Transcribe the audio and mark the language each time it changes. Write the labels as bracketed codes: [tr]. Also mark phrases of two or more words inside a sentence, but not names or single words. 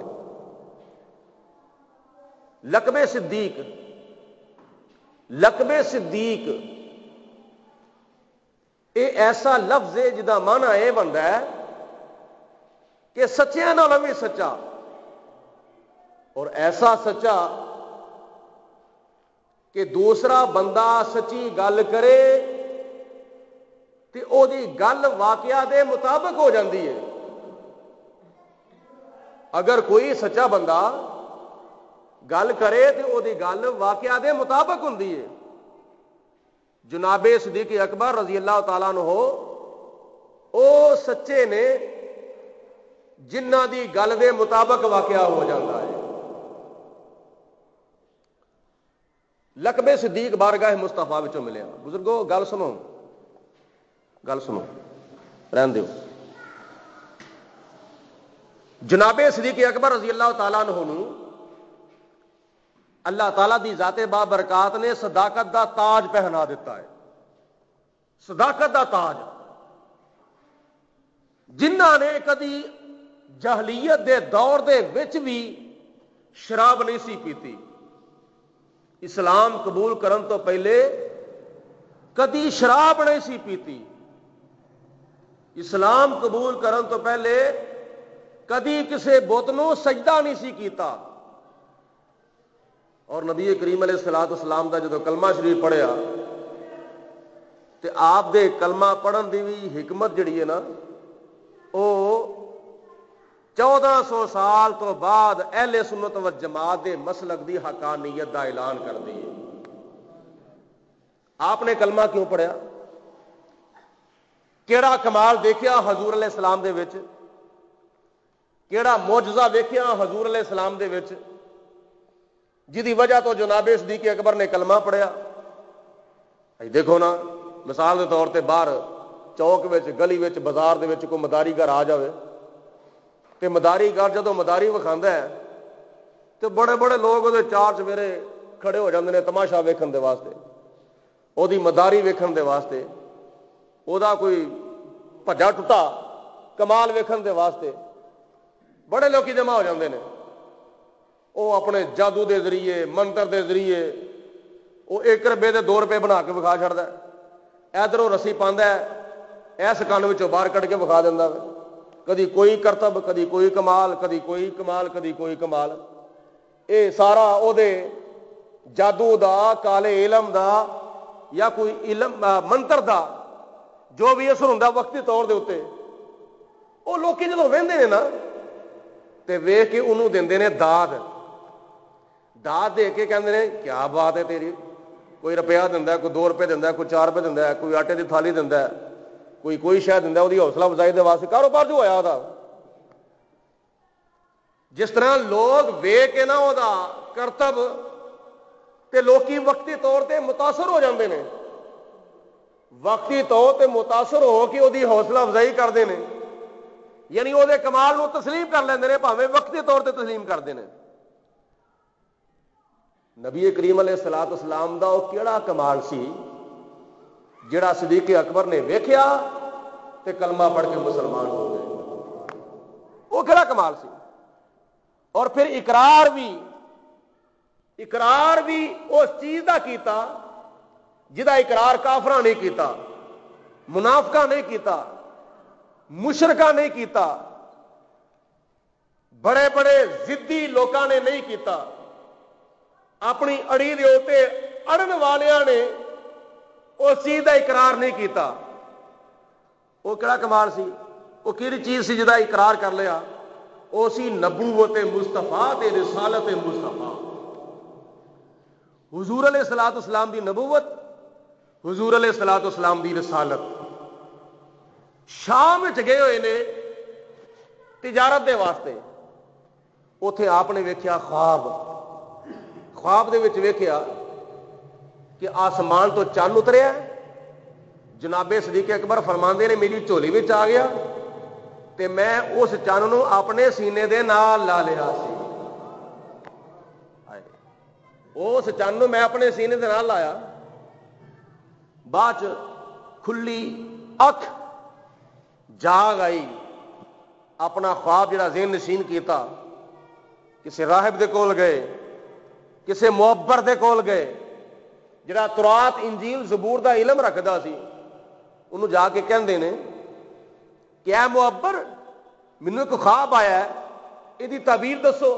[pa] لقب صدیق [ur] یہ ایسا لفظ ہے [pa] جدا معنی یہ بنتا ہے کہ سچیاں نالوں بھی سچا، اور ایسا سچا کہ دوسرا بندہ سچی گل کرے تے او دی گل واقعہ دے مطابق ہو جاندی ہے. اگر کوئی سچا بندہ گل کرے تے او دی گل واقعہ دے مطابق ہوندی ہے. جناب صدیق اکبر [ar] رضی اللہ تعالیٰ عنہ [pa] او سچے نے جنہ دی گل دے مطابق واقعہ [ur] ہو جاتا ہے. [pa] لقب صدیق بارگاہ مصطفیٰ وچوں ملیا. بزرگو گل سنو رہن دیو. جناب صدیق اکبر [ar] رضی اللہ تعالیٰ عنہ [pa] نو اللہ تعالیٰ دی ذات بابرکات نے صداقت دا تاج پہنا دیتا ہے. صداقت دا تاج جنہ نے کدی جہلیت دے دور دے وچ بھی شراب نہیں سی پیتی، اسلام قبول کرن تو پہلے کدی شراب نہیں سی پیتی، اسلام قبول کرن تو پہلے کدی کسے بت نو سجدہ نہیں سی کیتا. اور نبی کریم [ar] علیہ الصلوۃ والسلام [pa] دا جدو کلمہ شریف پڑھیا تے آپ دے کلمہ پڑھن دی بھی حکمت جڑی ہے نا او 1400 سال تو بعد اہل سنت و جماعت دے مسلک دی حقانیت دا اعلان کر دی ہے. آپ نے کلمہ کیوں پڑھیا؟ کیڑا کمال دیکھیا حضور [ar] علیہ السلام [pa] دے وچ؟ کیڑا معجزہ دیکھیا حضور [ar] علیہ السلام [pa] دے وچ جدی وجہ تو جناب صدیق اکبر نے کلمہ پڑھیا؟ دیکھو نا [ur] مثال کے طور [pa] تے باہر چوک وچ گلی وچ بازار دے وچ کوئی مداری گھر آ جاوے تے مداری گھر جدو مداری وکھاندا ہے تے بڑے بڑے لوگ وہ چار چویرے کھڑے ہو جاندے نے تماشا ویکھن دے واسطے، وہ دی مداری ویکھن دے واسطے، وہ دا کوئی بھجا ٹوٹا کمال ویکھن دے واسطے بڑے لوگ جمع ہو جاندے نے. وہ اپنے جادو دے ذریعے منتر دے ذریعے وہ 1 روپے دے 2 روپے بنا کے وکھا چھڑدا ہے. ادھروں رسی پاندا ہے اس کان وچوں باہر کڈ کے وکھا دیندا ہے. کدی کوئی کرتب، کدی کوئی کمال، کدی کوئی کمال، کدی کوئی کمال. اے سارا او دے جادو دا، کالے علم دا یا کوئی علم منتر دا جو بھی اثر ہوندا وقتی طور دے اوتے وہ لوگ جدوں وہندے نے نا تے ویکھ کے انہوں دیندے نے داد دے کے کہندے نے [ur] کیا بات ہے تیری. [pa] کوئی روپیہ دیندا ہے، کوئی 2 روپے دیندا ہے، کوئی 4 روپے دیندا ہے، کوئی آٹے دی تھالی دیندا ہے، کوئی شے دیندا ہے. وہ دی حوصلہ افزائی دے واسطے کاروبار جو ہویا دا جس طرح لوگ ویکھ کے نا او دا کرتب تے لوکی وقتی طور تے متاثر ہو جاندے نے، وقتی طور تے متاثر ہو کے او دی حوصلہ افزائی کردے نے، یعنی وہ کمال نو تسلیم کر لیندے نے، بھاویں وقتی طور تے [ur] تسلیم کرتے ہیں. [pa] نبی کریم [ar] علیہ الصلوۃ والسلام [pa] دا وہ کیڑا کمال سی جڑا صدیق اکبر نے ویکھیا تے کلمہ پڑھ کے مسلمان ہو گئے؟ وہ کیڑا کمال سی؟ اور پھر اقرار بھی اس چیز دا کیتا جدا اقرار کافراں نہیں کیتا، منافقاں نہیں کیتا، مشرکاں نہیں کیتا، بڑے بڑے ضدی لوکاں نے نہیں کیتا. اپنی اڑی دے اوتے اڑن والیاں نے اس چیز دا اقرار نہیں کیتا. وہ کیڑا کمال سی؟ وہ کیڑی چیز سی جدا اقرار کر لیا؟ وہ سی نبوت مصطفیٰ تے رسالت مصطفیٰ. حضور [ar] علیہ الصلوۃ والسلام [pa] دی نبوت، حضور [ar] علیہ الصلوۃ والسلام [pa] دی رسالت. شام گئے ہوئے نے تجارت دے واسطے، اوتھے آپ نے ویکھیا خواب دے وچ ویکھیا کہ آسمان تو چند اتریا ہے. جناب صدیق اکبر فرماندے نے میری جھولی وچ آ گیا تے میں اس چند نو اپنے سینے دے نال لا لیا سی. اس چن میں اپنے سینے دے نال لایا، بعد کھلی اکھ جاگ آئی، اپنا خواب جڑا ذہن نشین کیتا، کسی راہب دے کول گئے، کسی معبر دے کول گئے جڑا تورات انجیل زبور دا علم رکھدا سی، انہوں جا کے کہندے نے کہ اے معبر مینوں ایک خواب آیا ہے، یہ تعبیر دسو۔